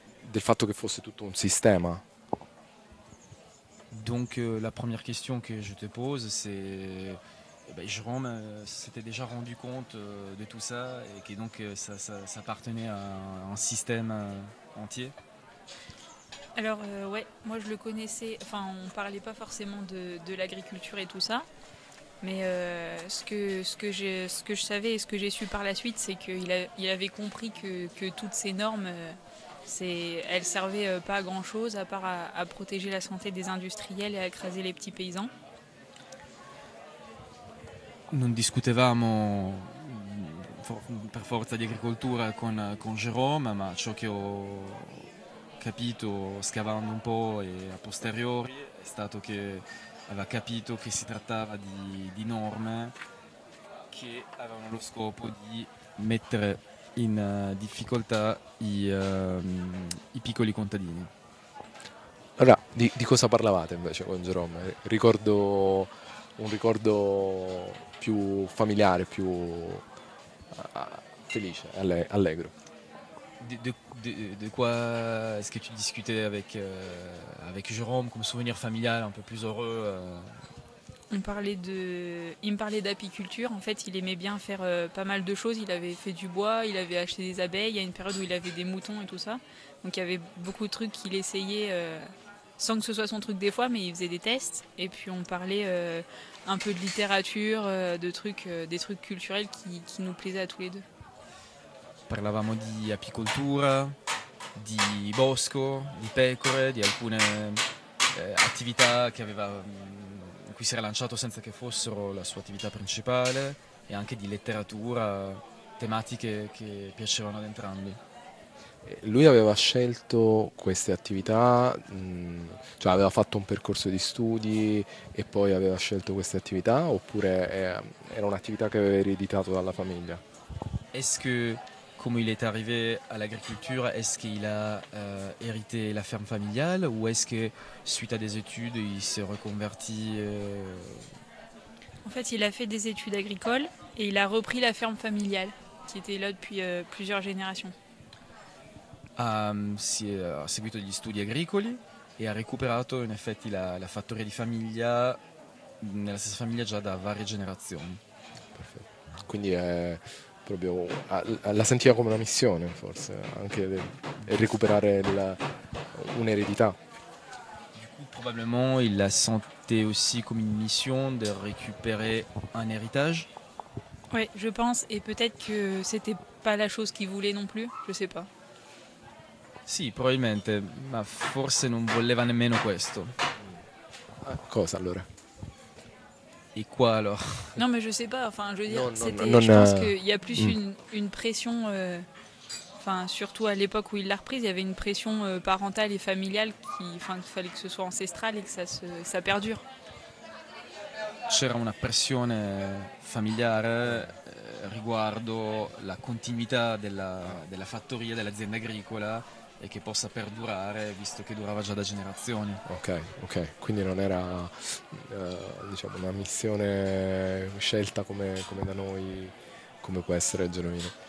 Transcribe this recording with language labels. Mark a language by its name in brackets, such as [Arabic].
[Italian] Del fatto che fosse tutto un sistema? [French] Donc la première question que je te pose c'est Jérôme s'était déjà rendu compte de tout ça et que donc ça appartenait à un système entier? Alors, ouais, moi je le connaissais, enfin on parlait pas forcément de l'agriculture et tout ça, mais ce que je savais et ce que j'ai su par la suite, c'est qu'il avait compris que toutes ces normes, elles servaient pas à grand chose à part à protéger la santé des industriels et à écraser les petits paysans. [Italian] Nous discutavamo per forza di agricoltura con Jérôme, ma ciò che ho capito scavando un po' e a posteriori è stato che aveva capito che si trattava di norme che avevano lo scopo di mettere in difficoltà i piccoli contadini. Allora, di cosa parlavate invece con Jérôme? Ricordo un ricordo più familiare, più felice, allegro. [French] De quoi est-ce que tu discutais avec Jérôme comme souvenir familial un peu plus heureux Il me parlait d'apiculture. En fait, il aimait bien faire pas mal de choses. Il avait fait du bois, il avait acheté des abeilles. Il y a une période où il avait des moutons et tout ça. Donc, il y avait beaucoup de trucs qu'il essayait sans que ce soit son truc des fois, mais il faisait des tests. Et puis, on parlait un peu de littérature, des trucs culturels qui nous plaisaient à tous les deux. [Italian] Parlavamo di apicoltura, di bosco, di pecore, di alcune attività che aveva, in cui si era lanciato senza che fossero la sua attività principale, e anche di letteratura, tematiche che piacevano ad entrambi. Lui aveva scelto queste attività, cioè aveva fatto un percorso di studi e poi aveva scelto queste attività, oppure era un'attività che aveva ereditato dalla famiglia? [French] Est-ce que, come il est arrivé à l'agriculture, est-ce qu'il a hérité la ferme familiale, ou est-ce que, suite à des études, il s'est reconverti En fait, il a fait des études agricoles et il a repris la ferme familiale, qui était là depuis plusieurs générations. [Italian] Si ha seguito gli studi agricoli e ha recuperato in effetti la fattoria di famiglia nella stessa famiglia già da varie generazioni. Perfetto. Quindi è proprio la sentiva come una missione, forse anche recuperare un'eredità. [French] Du coup, probablement il la sentait aussi come une mission de récupérer un héritage. Oui, je pense, et peut-être que c'était pas la chose qu'il voulait non plus, je sais pas. [Italian] Sì, probabilmente, ma forse non voleva nemmeno questo. Cosa allora? E qua allora? [French] No, ma je sais pas, enfin, je veux dire, pense qu'il y a plus une pression, enfin, surtout à l'époque où il l'a reprise, il y avait une pression parentale et familiale qu'il fallait que ce soit ancestral et que ça perdure. [Italian] C'era una pressione familiare riguardo la continuità della fattoria, dell'azienda agricola, e che possa perdurare, visto che durava già da generazioni. Ok, quindi non era diciamo una missione scelta come da noi, come può essere Geromino.